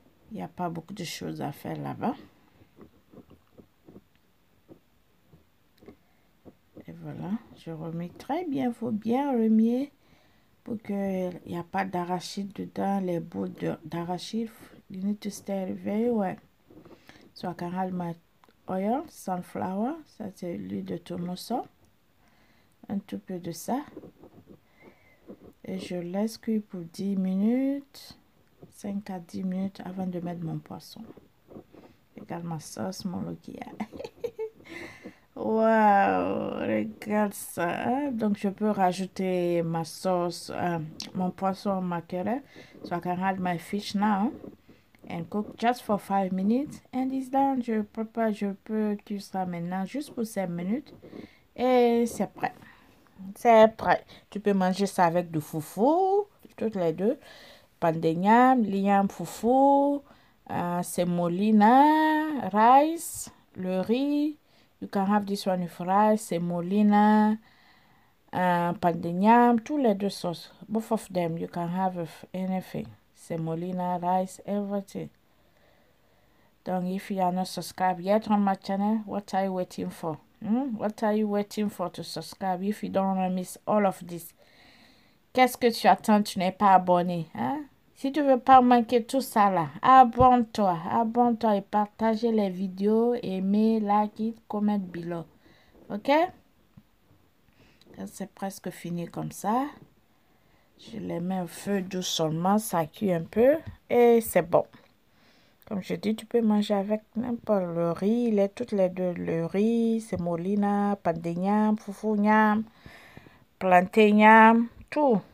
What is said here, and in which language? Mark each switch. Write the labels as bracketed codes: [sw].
[fr] Il n'y a pas beaucoup de choses à faire là-bas. Et voilà, je remue très bien. Il faut bien remuer pour qu'il n'y a pas d'arachide dedans, les bouts d'arachide. [en] You need to stir very well. So I can add my oil, sunflower. [fr] Ça c'est l'huile de tournesol. Un tout peu de ça. Et je laisse cuire pour 10 minutes, 5 à 10 minutes avant de mettre mon poisson. Regarde ma sauce, mon lokia. Waouh, regarde ça. Hein. Donc, je peux rajouter ma sauce, mon poisson mackerel. [en] So I can add my fish now and cook just for 5 minutes. And it's done. [fr] Je peux cuire ça maintenant juste pour 5 minutes. Et c'est prêt. C'est prêt. Tu peux manger ça avec du foufou, toutes les deux. Pandenyam, liam foufou, semolina, rice, le riz. [en] You can have this one with rice, semolina, pandenyam, [fr] tous les deux sauces. [en] Both of them, you can have with anything. Semolina, rice, everything. [fr] Donc, [en] if you are not subscribed yet on my channel, what are you waiting for? What are you waiting for to subscribe if you don't want to miss all of this? [fr] Qu'est-ce que tu attends? Tu n'es pas abonné. Hein? Si tu veux pas manquer tout ça là, abonne-toi. Abonne-toi et partage les vidéos. Aimez, [en] like it, comment below. Ok? [fr] C'est presque fini comme ça. Je les mets au feu doux seulement. Ça cuit un peu. Et c'est bon. Comme je dis, tu peux manger avec n'importe le riz, toutes les deux, le riz, semolina, pandenyam, foufounyam, plantenyam, tout.